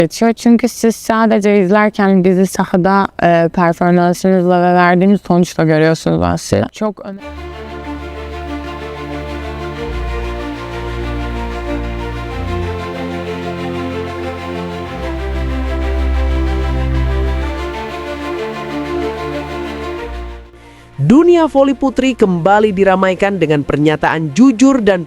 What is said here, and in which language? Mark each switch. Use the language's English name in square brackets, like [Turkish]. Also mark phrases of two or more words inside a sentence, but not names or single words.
[Turkish] Geçiyor. Çünkü siz sadece izlerken bizi sahada performansınızla ve verdiğiniz sonuçla görüyorsunuz aslında. Çok önemli. [Indonesian] Dunia voli putri kembali diramaikan dengan pernyataan jujur dan